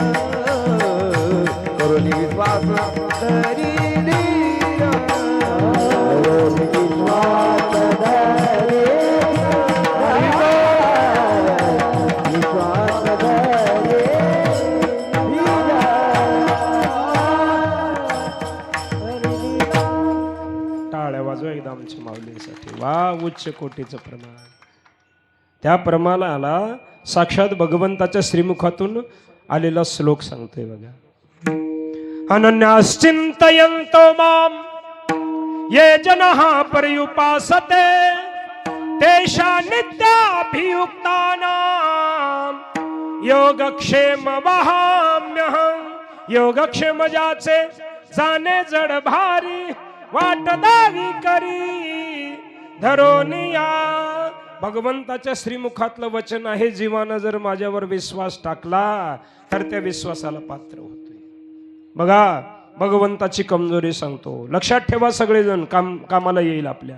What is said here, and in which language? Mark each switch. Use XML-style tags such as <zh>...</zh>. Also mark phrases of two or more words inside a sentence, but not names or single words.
<mr>करोनी विश्वास धरी धीर, करोनी विश्वास धरी विश्वास धरी टाळ्या वाजवा एकदा आमच्या माऊलीसाठी. वा, उच्च कोटीचं प्रमाण. त्या प्रमाणाला साक्षात भगवंताच्या श्रीमुखातून आलेला श्लोक सांगतोय बघा.</mr> <sa>अनन्याश्चिंतयन्तो माम ये जनः पर्युपासते तेषा नित्याभियुक्तानां योगक्षेम वहाम्यहं.</sa> <mr>योगक्षेम ज्याचे जाणे जड भारी, वाट दावी करी धरोनिया. भगवंताच्या श्रीमुखातलं वचन आहे, जीवानं जर माझ्यावर विश्वास टाकला तर त्या विश्वासाला पात्र होतोय. बघा भगवंताची कमजोरी सांगतो, लक्षात ठेवा सगळेजण, कामाला येईल आपल्या.</mr>